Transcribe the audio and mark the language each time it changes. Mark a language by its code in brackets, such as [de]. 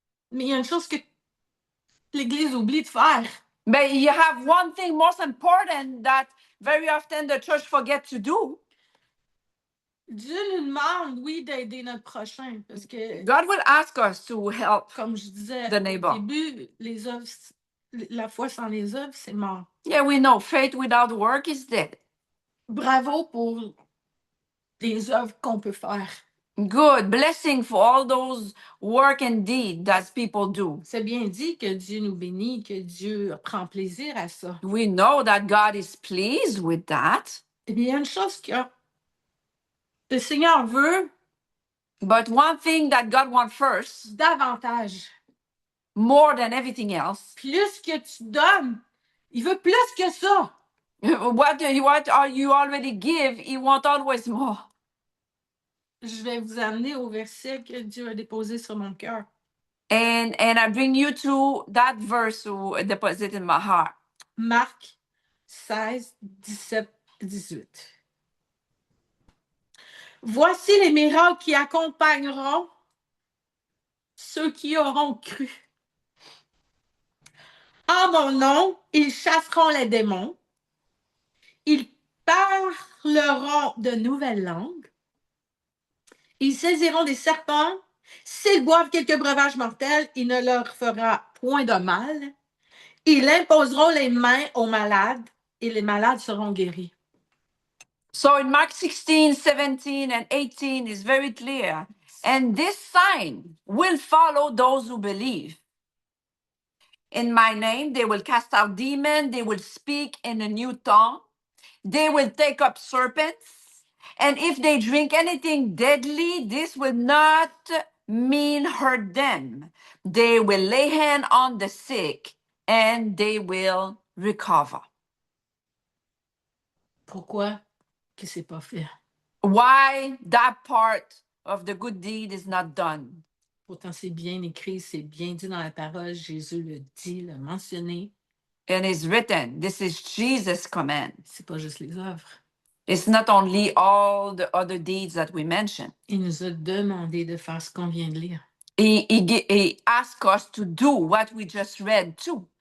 [fr] Mais il y a une chose que l'Église oublie de faire. [en] But you have one thing most important that very often the church forget to do. [fr] Dieu nous demande, oui, d'aider notre prochain. Parce que [en] God will ask us to help [fr] comme je disais [en] the neighbor. [fr] Au début, les œuvres, la foi sans les œuvres, c'est mort. [en] Yeah, we know faith without work is dead. [fr] Bravo pour les œuvres qu'on peut faire. [en] Good blessing for all those work and deed that people do. [fr] C'est bien dit que Dieu nous bénit, que Dieu prend plaisir à ça. [en] We know that God is pleased with that. [fr] Et bien, il y a une chose que le Seigneur veut. [en] But one thing that God wants first, [fr] davantage. [en] More than everything else. [fr] Plus que tu donnes, il veut plus que ça. [en] What you already give, He wants always more. [fr] Je vais vous amener au verset que Dieu a déposé sur mon cœur. [en] And I bring you to that verse who deposited in my heart. [fr] Marc 16, 17, 18. Voici les miracles qui accompagneront ceux qui auront cru. En mon nom, ils chasseront les démons. Ils parleront de nouvelles langues. Ils saisiront des serpents. S'ils boivent quelques breuvages mortels, il ne leur fera point de mal. Ils imposeront les mains aux malades et les malades seront guéris. [en] So in Mark 16, 17, and 18 is very clear. And this sign will follow those who believe. In my name, they will cast out demons. They will speak in a new tongue. They will take up serpents. And if they drink anything deadly, this will not mean hurt them. They will lay hand on the sick and they will recover. [fr] Pourquoi que c'est pas fait? [en] Why that part of the good deed is not done? [fr] Pourtant, c'est bien écrit, c'est bien dit dans la parole. Jésus le dit, l'a mentionné. [en] And it's written, this is Jesus' command. [fr] C'est pas juste les œuvres. [en] It's not only all the other deeds that we mentioned. [fr] Il nous a demandé de faire ce qu'on vient de lire. [en] He asked us to do what we just read too.